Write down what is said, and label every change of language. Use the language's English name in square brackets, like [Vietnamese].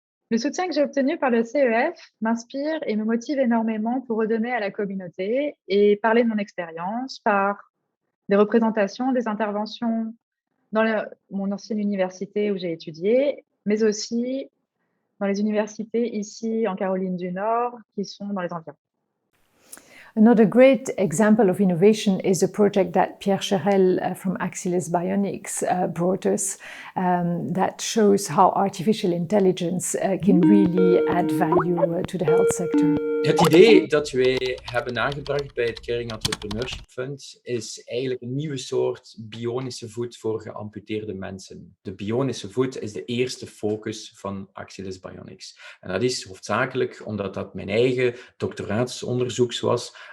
[French] Le soutien que j'ai obtenu par le CEF m'inspire et me motive énormément pour redonner à la communauté et parler de mon expérience par des représentations, des interventions dans mon ancienne université où j'ai étudié, mais aussi dans les universités ici en Caroline du Nord qui sont dans les environs. [English] Another great example of innovation is a project that Pierre Cherel from Axilles Bionics brought us that shows how artificial intelligence can really add value to the health sector. [Dutch] Het idee dat wij hebben aangebracht bij het Caring Entrepreneurship Fund is eigenlijk een nieuwe soort bionische voet voor geamputeerde mensen. De bionische voet is de eerste focus van Axilles Bionics. En dat is hoofdzakelijk omdat dat mijn eigen doctoraatsonderzoek was